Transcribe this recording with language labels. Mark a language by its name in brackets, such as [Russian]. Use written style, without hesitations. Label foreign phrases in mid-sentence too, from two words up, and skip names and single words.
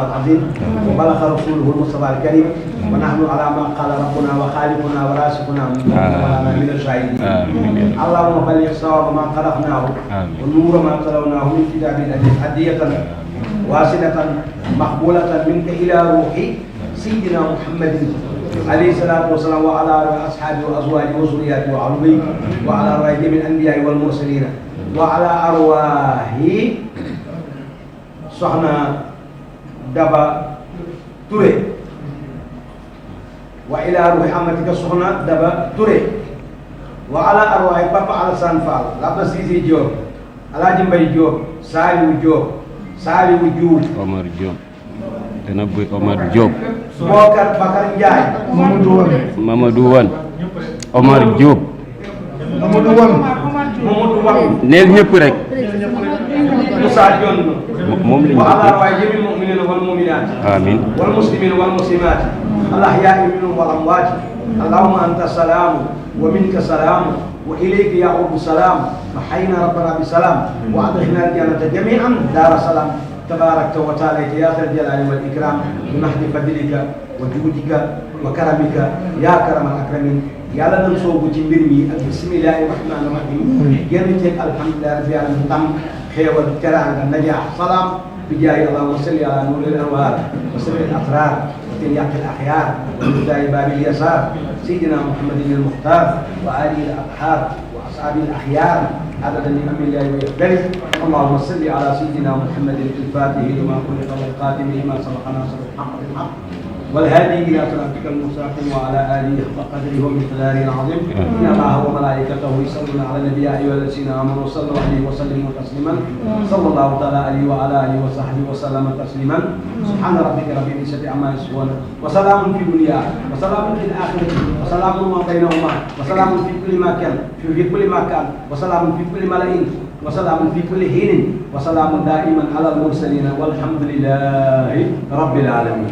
[Arabic] العظيم وبلغ رسوله المصطفى الكريم ونحن على ما قال ربنا وخالقنا ورازقنا من الشاهدين اللهم بلغ صواب ما خلقناه ونور ما تلوناه من كتاب العزيز هدية واصلة مقبولة منك إلى روح سيدنا محمد عليه الصلاة والسلام وعلى أصحابه وأزواجه وذرياته وعلوه وعلى رأيه من الأنبياء والمرسلين وعلى أرواح soxna Daba Touré وإلى روح أمتك soxna Daba Touré وعلى أرواح Papa Alassane Fall Laba Cissé Diop Alaaji Mbay Diop Saliou Diouf [Wolof] Omar Diop dana bu Omar Diop Bokar Bakar Ndiaye Mamadou Wan Omar Diop Mamadou Wan neel ñëpp rek Moussa Dione moom lañu [Arabic] وعلى أرواح جميع المؤمنين والمؤمنات آمين والمسلمين والمسلمات الأحياء منهم والأموات اللهم أنت السلام ومنك السلام وإليك يعود السلام فحينا ربنا بسلام وأدخلنا الجنة جميعا دار السلام تبارك وتعالى يا ذا الجلال والإكرام بمحض فضلك وجودك وكرمك يا كرم الأكرمين [Wolof] yàlla nañ soobu ci mbir mi ak [Arabic] بسم الله الرحمن rahim [Wolof] génn ceeg [Arabic] الحمد لله رب العالمين [Wolof] ndam xéewal teraanga najaax salaam bi jaay [Arabic] اللهم صل على نور الأنوار وسر الأسرار وترياق الأغيار ومفتاح باب اليسار سيدنا محمد المختار وآله الأبرار وأصحابه الأخيار عدد نعم الله ويختلف اللهم صل على سيدنا محمد الفاتح لما خلق والقادم لما سبق ناصر الحق بالحق والهادي الى صراطك المستقيم وعلى اله حق قدره ومقداره العظيم ان الله وملائكته يصلون على النبي يا ايها الذين امنوا صلوا عليه وسلموا تسليما صلى الله تعالى عليه وعلى اله وصحبه وسلم تسليما سبحان ربك رب العزه عما يصفون وسلام في الدنيا وسلام في الاخره وسلام ما بينهما وسلام في كل مكان في كل مكان وسلام في كل ملئ وسلام في كل حين وسلام دائما على المرسلين والحمد لله رب العالمين